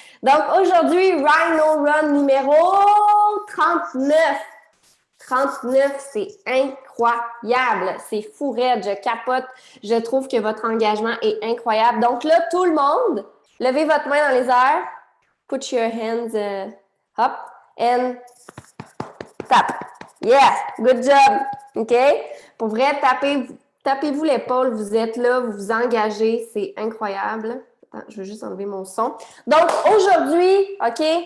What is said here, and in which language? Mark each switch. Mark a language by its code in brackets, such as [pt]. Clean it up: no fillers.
[fr] Donc, aujourd'hui, Rhino Run numéro 39. 39, c'est incroyable. C'est fou raide, je capote. Je trouve que votre engagement est incroyable. Donc là, tout le monde, levez votre main dans les airs. [en] Put your hands up and tap. Yes, good job. OK? [fr] Pour vrai, tapez-vous l'épaule. Vous êtes là, vous vous engagez. C'est incroyable. Attends, je vais juste enlever mon son. Donc, aujourd'hui, OK?